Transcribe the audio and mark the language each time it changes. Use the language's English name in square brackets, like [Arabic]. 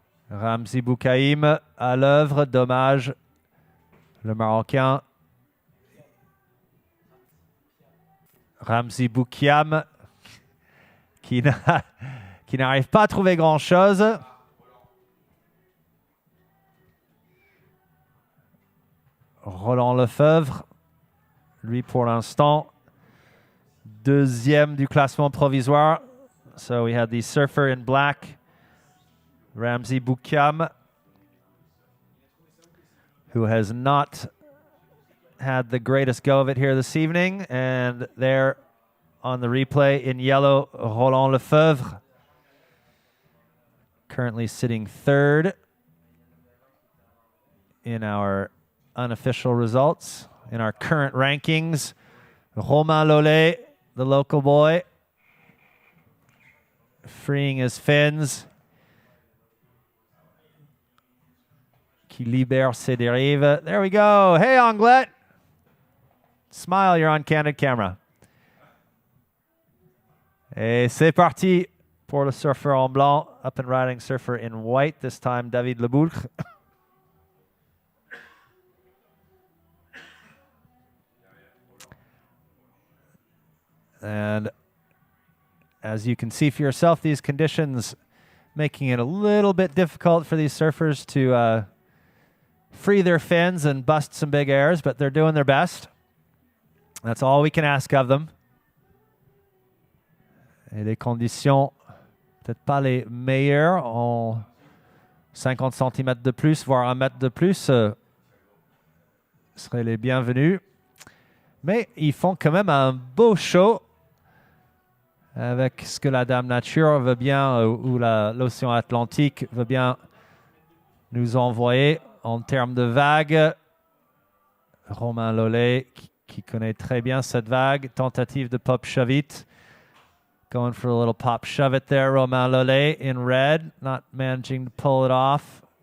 [French] Ramzi Boukaïm à l'œuvre, dommage. Le Marocain Ramzi Boukiam qui n'arrive pas à trouver grand-chose. Roland Lefebvre, lui pour l'instant, deuxième du classement provisoire. [English] So we had the surfer in black, Ramzi Boukiam, who has not had the greatest go of it here this evening. And there on the replay in yellow, Roland Lefebvre, currently sitting third in our unofficial results. In our current rankings, Romain Lollet, the local boy, freeing his fins, [French] qui libère ses dérives. [English] There we go. Hey, Anglet. Smile, you're on candid camera. [French] Et c'est parti pour le surfeur en blanc, [English] up and riding surfer in white, this time David Leboulcre. And as you can see for yourself, these conditions making it a little bit difficult for these surfers to free their fins and bust some big airs, but they're doing their best. That's all we can ask of them. [French] Et les conditions, peut-être pas les meilleures, en 50 cm de plus, voire 1 mètre de plus, seraient les bienvenus. Mais ils font quand même un beau show avec ce que la Dame Nature veut bien, ou l'océan Atlantique veut bien nous envoyer en termes de vagues. Romain Lollet, qui connaît très bien cette vague, tentative de pop shove it. [English] Going for a little pop shove it there, Romain Lollet in red, not managing to pull it off.